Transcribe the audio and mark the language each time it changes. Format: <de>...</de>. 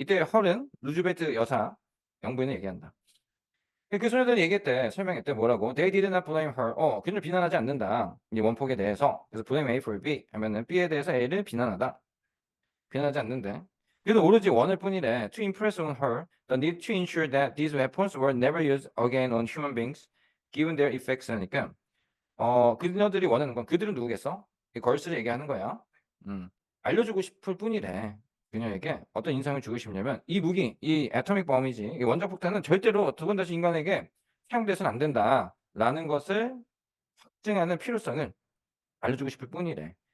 <ko>이때 헐은 루즈벨트 여사 영부인을 얘기한다. 그 소녀들이 얘기했대, 설명했대, 뭐라고?</ko> <en>They did not blame her.</en> <ko>그녀를 비난하지 않는다. 이 원폭에 대해서. 그래서</ko> <en>blame A for B</en> <ko>하면은 B에 대해서 A를 비난하다. 비난하지 않는데. 그래도 오로지 원할 뿐이래.</ko> <en>To impress on her, the need to ensure that these weapons were never used again on human beings, given their effects</en> <ko>하니까. 그녀들이 원하는 건 그들은 누구겠어? 이 걸스를 얘기하는 거야. 알려주고 싶을 뿐이래. 그녀에게 어떤 인상을 주고 싶냐면 이 무기, 이 애토믹 범이지, 이 원자폭탄은 절대로 두 번 다시 인간에게 사용돼서는 안 된다라는 것을 확증하는 필요성을 알려주고 싶을 뿐이래.</ko>